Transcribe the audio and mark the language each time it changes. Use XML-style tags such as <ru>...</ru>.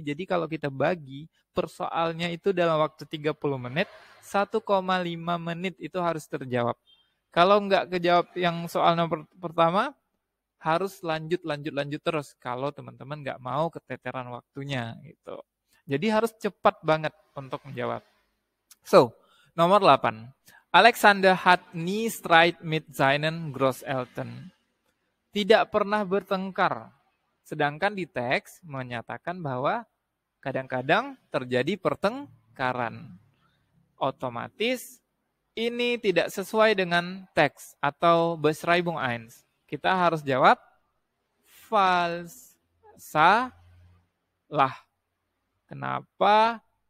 <id>Jadi kalau kita bagi per soalnya itu dalam waktu 30 menit, 1,5 menit itu harus terjawab. Kalau nggak kejawab yang soal nomor pertama, harus lanjut terus kalau teman-teman nggak mau keteteran waktunya gitu. Jadi harus cepat banget untuk menjawab. So, nomor 8.</id> <de>Alexander hat nie Streit mit seinen Großeltern.</de> <id>Tidak pernah bertengkar. Sedangkan di teks menyatakan bahwa kadang-kadang terjadi pertengkaran. Otomatis ini tidak sesuai dengan teks atau Beschreibung 1. Kita harus jawab false. Salah. Kenapa?</id>